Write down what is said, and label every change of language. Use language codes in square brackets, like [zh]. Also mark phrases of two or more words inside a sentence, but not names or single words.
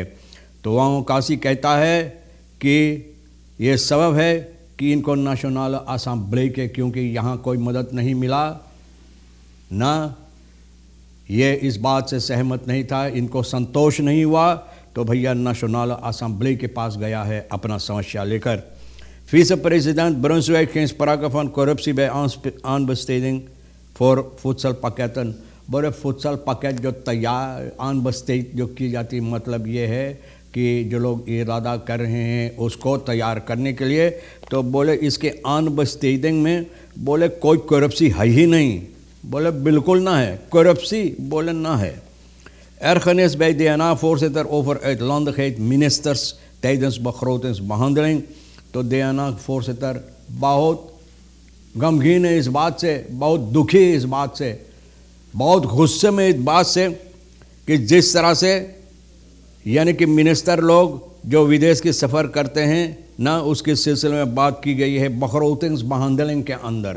[hns] तो वहाँ काशी कहता है कि ये सबब है कि इनको नेशनल असेंबली के, क्योंकि यहाँ कोई मदद नहीं मिला, ना ये इस बात से सहमत नहीं था, इनको संतोष नहीं हुआ, तो भैया नेशनल असेंबली के पास गया है अपना समस्या लेकर। [nl] Vice-president Brunswijk geen sprake van corruptie bij aanbesteding voor voedselpakketten। [hns] बड़े [nl] voedselpakket [hns] जो तैयार अनबस्टेड जो की जाती, मतलब ये है कि जो लोग इरादा कर रहे हैं उसको तैयार करने के लिए, तो बोले इसके अनबस्टेडिंग में बोले कोई करप्सी है ही नहीं। बोले बिल्कुल ना है करप्सी, बोले ना है। [nl] Ergernis bij DNA-voorzitter over uitlandigheid ministers tijdens begrotingsbehandeling। [hns] तो DNA-voorzitter बहुत गमगीन है इस बात से, बहुत दुखी है इस बात से, बहुत गुस्से में इस बात से कि जिस तरह से यानी कि मिनिस्टर लोग जो विदेश की सफ़र करते हैं ना, उसके सिलसिले में बात की गई है begrotingsbehandeling के अंदर।